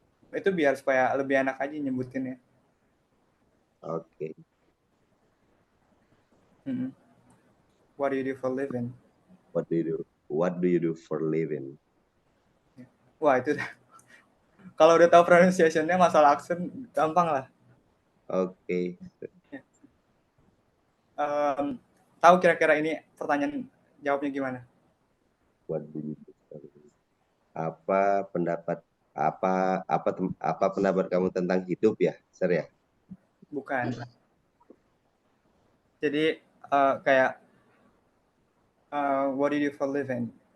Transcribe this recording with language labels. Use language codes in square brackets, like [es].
[id] Itu biar supaya lebih enak aja nyebutinnya. Oke. Mm-mm. [en] What do you do for living? What do you do? What do you do for living? [id] Wah itu kalau udah tahu pronunciation-nya masalah aksen gampang lah. Oke. Tahu kira-kira ini pertanyaan jawabnya gimana? [en] What do you do for living? [id] Apa pendapat apa pendapat kamu tentang hidup ya, Sir ya? Bukan. Jadi kayak [en] what do you do for living?